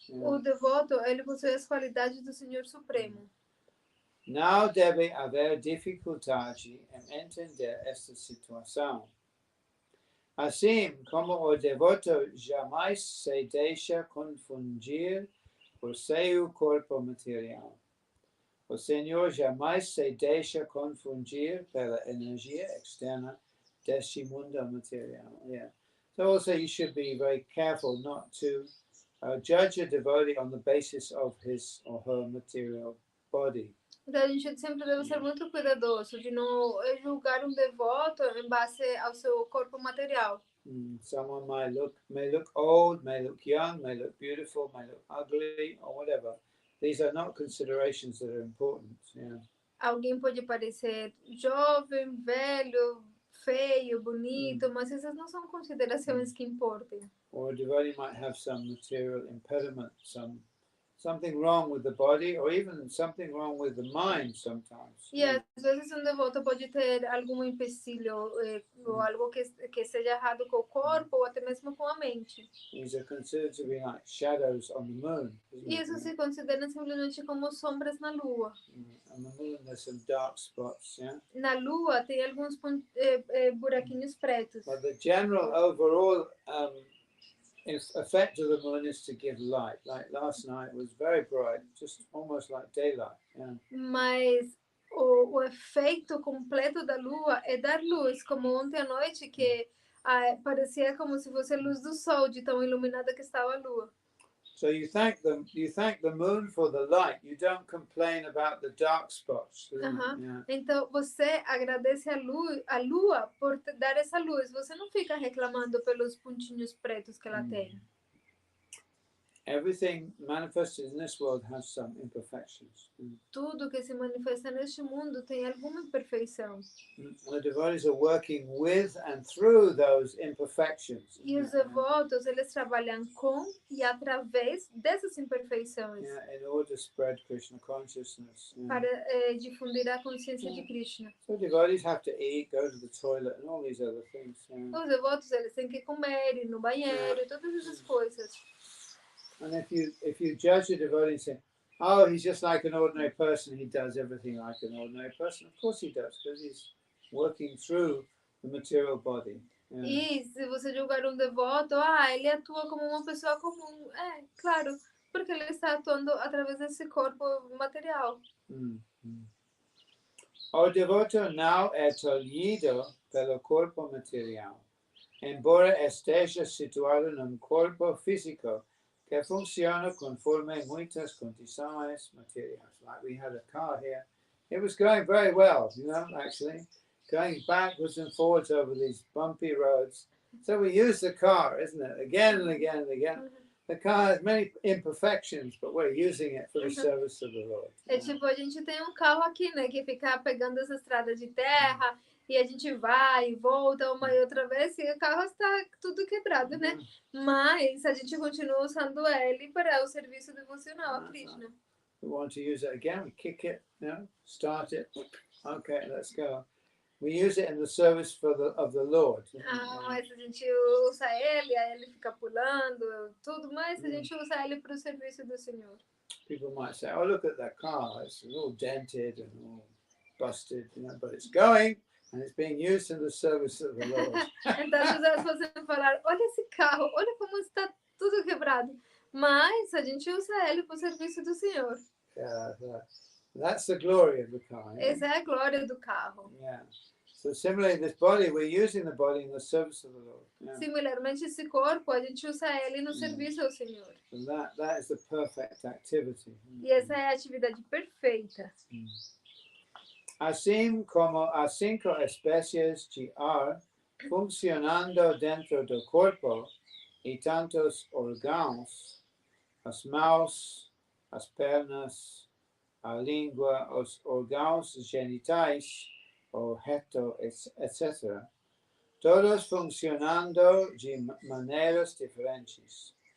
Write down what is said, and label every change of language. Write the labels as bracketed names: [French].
[English] Yeah. [Portuguese] O devoto, ele possui as qualidades do Senhor Supremo. Não deve haver dificuldade em entender esta situação. Assim como o devoto jamais se deixa confundir por seu corpo material, o Senhor jamais se deixa confundir pela energia externa deste mundo material. [English] Yeah. So also you should be very careful not to judge a devotee on the basis of his or her material body. [Portuguese] Então a gente sempre deve ser muito cuidadoso de não julgar um devoto em base ao seu corpo material. [English] Someone may look old, may look young, may look beautiful, may look ugly, or whatever. These are not considerations that are important. Yeah. [Portuguese] Alguém pode parecer jovem, velho, feio, bonito, mas essas não são considerações que importam. [English] Or a devotee might have some material impediment, something wrong with the body, or even something wrong with the mind sometimes. [Portuguese] E às vezes um devoto pode ter algum empecilho ou algo que seja errado com o corpo ou até mesmo com a mente. [English] These are considered to be like shadows on the moon. [Portuguese] E isso se considera simplesmente como sombras na lua. [English] On the moon there's some dark spots, yeah? [Portuguese] Na lua tem alguns buraquinhos pretos. [English] But the general overall effect of the moon is to give light. Like last night was very bright, just almost like daylight. Yeah. [Portuguese] Mas o efeito completo da lua é dar luz, como ontem à noite que parecia como se fosse a luz do sol, de tão iluminada que estava a lua. [English] So you thank the moon for the light. You don't complain about the dark spots. Yeah. [Portuguese] Então você agradece a lua por dar essa luz. Você não fica reclamando pelos pontinhos pretos que ela tem. [English] Everything manifested in this world has some imperfections. [Portuguese] Tudo que se manifesta neste mundo tem alguma imperfeição. [English] The devotees are working with and through those imperfections. [Portuguese] E os devotos, eles trabalham com e através dessas imperfeições. [English] Yeah, in order to spread Krishna consciousness. Yeah. [Portuguese] Para difundir a consciência de Krishna. [English] So devotees have to eat, go to the toilet, and all these other things. Yeah. [Portuguese] Os devotos, eles têm que comer, ir no banheiro, todas essas coisas. [English] And if you judge a devotee and say, oh, he's just like an ordinary person, he does everything like an ordinary person. Of course he does, because he's working through the material body. [Portuguese] E se você julgar devoto, ele atua como uma pessoa comum. Claro, porque ele está atuando através desse corpo material. O devoto não é tolhido pelo corpo material, embora esteja situado num corpo físico que funciona conforme muitas condições materiais. [English] Like we had a car here. It was going very well, actually. Going backwards and forwards over these bumpy roads. So we use the car, isn't it? Again and again and again. The car has many imperfections, but we're using it for the service of the Lord. [Portuguese] Tipo, a gente tem um carro aqui, né, que fica pegando essa estrada de terra e a gente vai e volta uma e outra vez e o carro está tudo quebrado, né? Mas a gente continua usando ele para o serviço devocional a Krishna. [English] We want to use it again, we kick it, start it. Okay, let's go. We use it in the service of the Lord. [Portuguese] Mas a gente usa ele, aí ele fica pulando, tudo, mas a gente usa ele para o serviço do Senhor. [English] People might say, oh, look at that car, it's all dented and all busted, but it's going and it's being used in the service of the Lord. [Portuguese] Então as pessoas podem falar, olha esse carro, olha como está tudo quebrado, mas a gente usa ele para o serviço do Senhor. [English] That's the glory of the car. [Portuguese] Essa é a glória do carro. [English] So similarly, this body, we're using the body in the service of the Lord. [Portuguese] Similarmente, esse corpo, a gente usa ele no serviço ao Senhor. [English] And that is the perfect activity. [Portuguese] E essa é a atividade perfeita. Assim como as 5 espécies de ar funcionando dentro do corpo e tantos órgãos, as mãos, as pernas, a língua, os órgãos genitais, o reto, etc., todos funcionando de maneiras diferentes.